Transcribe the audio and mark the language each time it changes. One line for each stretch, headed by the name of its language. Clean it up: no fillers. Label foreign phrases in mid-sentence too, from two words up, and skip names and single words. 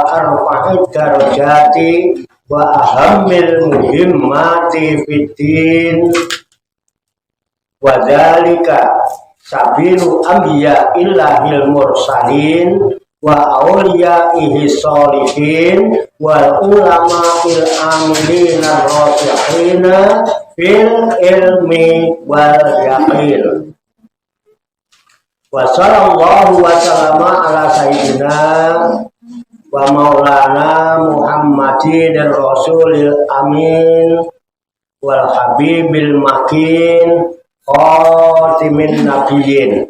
Arabic: أرفع الدرجات وأهم المهمات في الدين وذلك سبيل أنبياء الله المرسلين وأوليائه الصالحين والعلماء العاملين الراسخين في العلم واليقين. وصلى الله وسلم على سيدنا ومولانا محمد الرسول الأمين والحبيب المكين خاتم النبيين